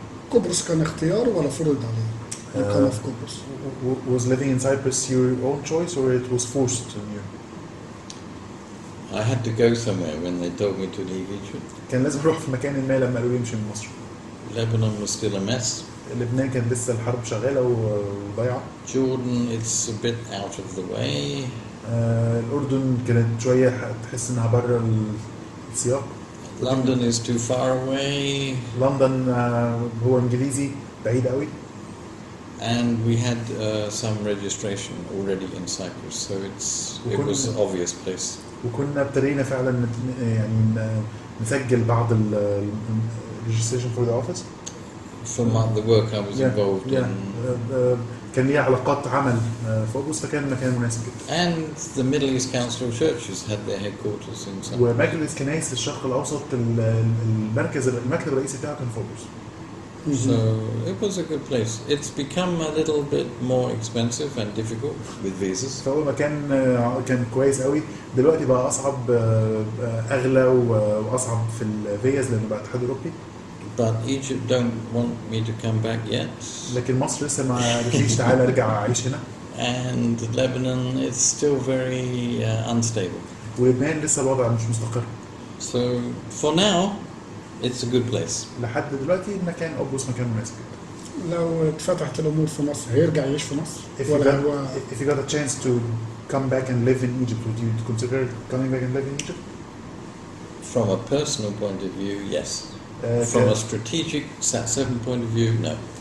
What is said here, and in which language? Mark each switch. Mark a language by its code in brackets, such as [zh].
[ar] قبرص كان اختيار ولا فرض عليه؟ الإقامة في قبرص. [en] Was living in Cyprus your own choice or it was forced on you? I had to go somewhere when they told me to leave Egypt. [ar] كان لازم أروح في مكان ما لما قالوا لي امشي من مصر. [en] Lebanon was still a mess. [ar] لبنان كان لسه الحرب شغالة وضايعة. [en] Jordan, it's a bit out of the way. [ar] الأردن كانت شوية تحس إنها برا السياق. [en] London is too far away. [ar] لندن هو إنجليزي بعيد قوي. [en] And we had some registration already in Cyprus, so it was an obvious place. [ar] وكنا ابتدينا فعلا يعني نسجل بعض [en] registration for the office. From the work I was involved in. [ar] كان لي علاقات عمل في قبرص، فكان مكان مناسب جدا. [en] And the Middle East Council of Churches had their headquarters in Cyprus. [ar] ومجلس كنائس الشرق الأوسط المكتب الرئيسي بتاعه كان في قبرص. [en] So it was a good place. It's become a little bit more expensive and difficult with visas. [ar] فهو مكان كان كويس قوي. دلوقتي بقى أصعب، أغلى وأصعب في الفيز لأنه بقى اتحاد أوروبي. [en] But Egypt don't want me to come back yet. [ar] لكن مصر لسه ما قالتليش تعالى ارجع أعيش هنا. [en] And Lebanon is still very unstable. [ar] ولبنان لسه الوضع مش مستقر. [en] So for now, it's a good place. [ar] لحد دلوقتي مكان قبرص مكان مناسب جدا. لو اتفتحت الأمور في مصر هيرجع يعيش في مصر؟ [en] If you got a chance to come back and live in Egypt, would you consider coming back and live in Egypt? From a personal point of view, yes. From a strategic SAT7 point of view, no.